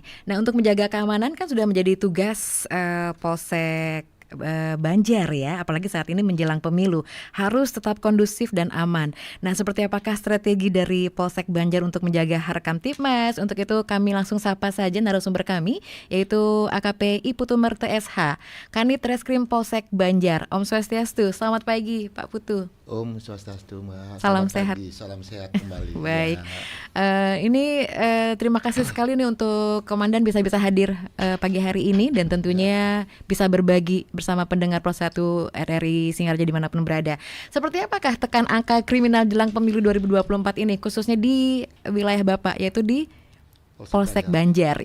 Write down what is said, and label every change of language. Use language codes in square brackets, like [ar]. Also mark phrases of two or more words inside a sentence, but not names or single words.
[id] Nah, untuk menjaga keamanan kan sudah menjadi tugas Polsek Banjar ya, apalagi saat ini menjelang pemilu harus tetap kondusif dan aman. Nah, seperti apakah strategi dari Polsek Banjar untuk menjaga Harkam Tipmas? Untuk itu kami langsung sapa saja narasumber kami, yaitu AKP I Putu Merte SH, Kanit Reskrim Polsek Banjar. [sa] Om Swastiastu, [id] selamat pagi Pak Putu. [sa] Om Swastiastu, Mbak. [id] Salam Selamat sehat. pagi. Salam sehat kembali. Baik. Ya. Ini terima kasih sekali nih untuk Komandan bisa hadir pagi hari ini dan tentunya bisa berbagi bersama pendengar Pro 1 RRI Singaraja dimanapun berada. Seperti apakah tekan angka kriminal jelang pemilu 2024 ini khususnya di wilayah Bapak yaitu di Polsek Banjar.